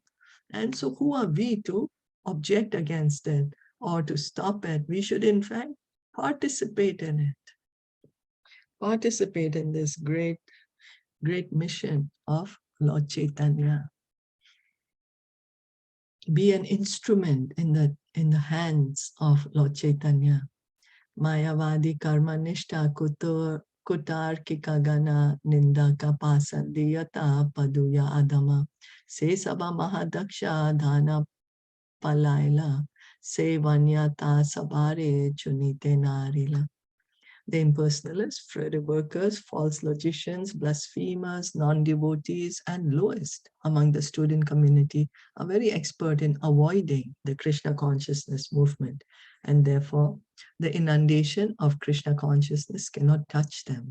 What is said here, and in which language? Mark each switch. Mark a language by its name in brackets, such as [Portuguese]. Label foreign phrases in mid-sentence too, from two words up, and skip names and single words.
[English] And so who are we to object against it or to stop it? We should in fact participate in it. Participate in this great mission of Lord Chaitanya. Be an instrument in the hands of Lord Chaitanya. [Bangla] মায়াবাদী কর্ম নিষ্ঠ কুতার্কিকগণ নিন্দক পাষণ্ডী যত পড়ুয়া অধম সে সব মহাদক্ষ ধাঞা পলাইল সে বন্যা তা সবারে ছুঁইতে নারিল. [English] The impersonalists, further workers, false logicians, blasphemers, non-devotees, and lowest among the student community are very expert in avoiding the Krishna consciousness movement. And therefore, the inundation of Krishna consciousness cannot touch them.